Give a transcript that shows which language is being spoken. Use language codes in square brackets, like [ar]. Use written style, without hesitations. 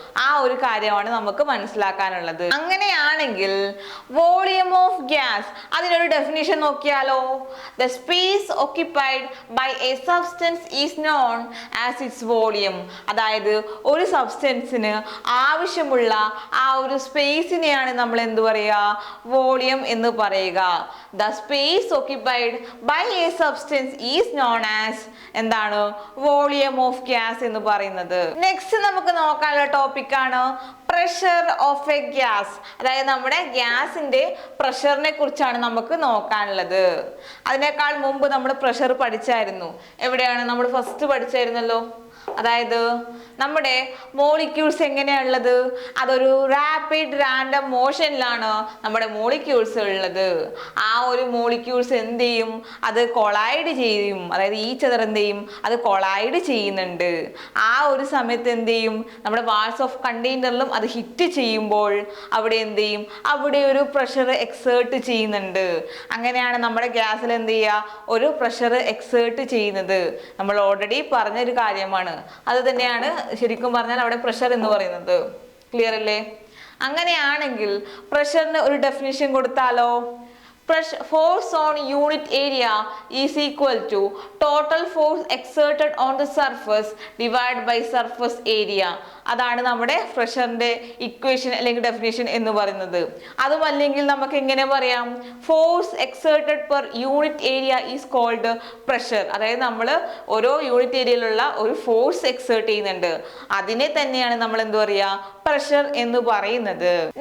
[ml] ആ ഒരു കാര്യമാണ് നമുക്ക് മനസ്സിലാക്കാനുള്ളത്. അങ്ങനെയാണെങ്കിൽ വോളിയം ഓഫ് ഗ്യാസ്, അതിനൊരു ഡെഫിനിഷൻ നോക്കിയാലോ? [en] The space occupied by a substance is known as its volume. [ml] അതായത് ഒരു സബ്സ്റ്റൻസിന് ആവശ്യമുള്ള ആ ഒരു സ്പേസിനെയാണ് നമ്മൾ എന്ത് പറയുക? വോളിയം എന്ന് പറയുക. [en] The space occupied by a substance is known as [ml] എന്താണ്? വോളിയം ഓഫ് ഗ്യാസ് എന്ന് പറയുന്നത്. നെക്സ്റ്റ് നമുക്ക് നോക്കാനുള്ള ടോപ്പിക് ആണ് പ്രഷർ ഓഫ് എ ഗ്യാസ്. അതായത് നമ്മുടെ ഗ്യാസിന്റെ പ്രഷറിനെ കുറിച്ചാണ് നമുക്ക് നോക്കാനുള്ളത്. അതിനേക്കാൾ മുമ്പ് നമ്മൾ പ്രഷർ പഠിച്ചായിരുന്നു. എവിടെയാണ്? നമ്മൾ ഫസ്റ്റ് പഠിച്ചായിരുന്നല്ലോ. അതായത് നമ്മുടെ മോളിക്യൂൾസ് എങ്ങനെയാണുള്ളത്? അതൊരു റാപ്പിഡ് റാൻഡം മോഷനിലാണ് നമ്മുടെ മോളിക്യൂൾസ് ഉള്ളത്. ആ ഒരു മോളിക്യൂൾസ് എന്ത് ചെയ്യും? അത് കൊളൈഡ് ചെയ്യും. അതായത് ഈ ചെതർ എന്ത് ചെയ്യും? അത് കൊളൈഡ് ചെയ്യുന്നുണ്ട്. ആ ഒരു സമയത്ത് എന്ത് ചെയ്യും? നമ്മുടെ വാൾസ് ഓഫ് കണ്ടെയ്നറിലും അത് ഹിറ്റ് ചെയ്യുമ്പോൾ അവിടെ എന്ത് ചെയ്യും? അവിടെ ഒരു പ്രഷർ എക്സേർട്ട് ചെയ്യുന്നുണ്ട്. അങ്ങനെയാണ് നമ്മുടെ ഗ്യാസിൽ എന്ത് ചെയ്യുക? ഒരു പ്രഷർ എക്സേർട്ട് ചെയ്യുന്നത്. നമ്മൾ ഓൾറെഡി പറഞ്ഞൊരു കാര്യമാണ്. അത് തന്നെയാണ് ശരിക്കും പറഞ്ഞാൽ അവിടെ പ്രഷർ എന്ന് പറയുന്നത്. ക്ലിയർ അല്ലേ? അങ്ങനെയാണെങ്കിൽ പ്രഷറിന് ഒരു ഡെഫിനിഷൻ കൊടുത്താലോ? [en] Force on unit area is equal to total force exerted on the surface divided by surface area. [ml] അതാണ് നമ്മുടെ പ്രഷറിന്റെ ഇക്വേഷൻ അല്ലെങ്കിൽ ഡെഫിനിഷൻ എന്ന് പറയുന്നത്. അതുമല്ലെങ്കിൽ നമുക്ക് എങ്ങനെ പറയാം? [en] Force exerted per unit area is called pressure. [ml] അതായത് നമ്മൾ ഓരോ യൂണിറ്റ് ഏരിയയിലുള്ള ഒരു ഫോഴ്സ് എക്സേർട്ട് ചെയ്യുന്നുണ്ട്. അതിനെ തന്നെയാണ് നമ്മൾ എന്ത് പറയുക? പ്രഷർ എന്ന് പറയുന്നത്.